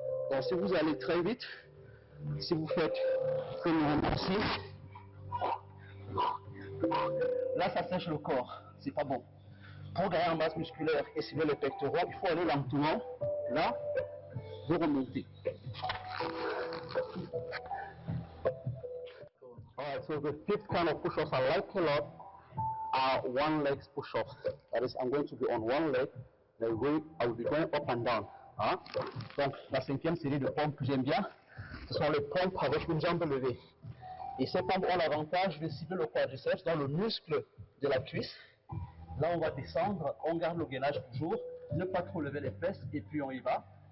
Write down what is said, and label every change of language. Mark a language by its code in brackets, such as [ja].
[fr] Donc si vous allez très vite, si vous faites comme ici, là ça sèche le corps, c'est pas bon. Pour gagner en masse musculaire et cibler les pectoraux, il faut aller lentement, là, vous remontez. [en] Alright, so the fifth kind of push-ups I like a lot are one-leg push-ups. That is, I'm going to be on one leg, then I will be going up and down. Hein? [fr] Donc, la cinquième série de pompes que j'aime bien, ce sont les pompes avec une jambe levée. Et ces pompes ont l'avantage de cibler le quadriceps dans le muscle de la cuisse. Là, on va descendre, on garde le gainage toujours, ne pas trop lever les fesses, et puis on y va.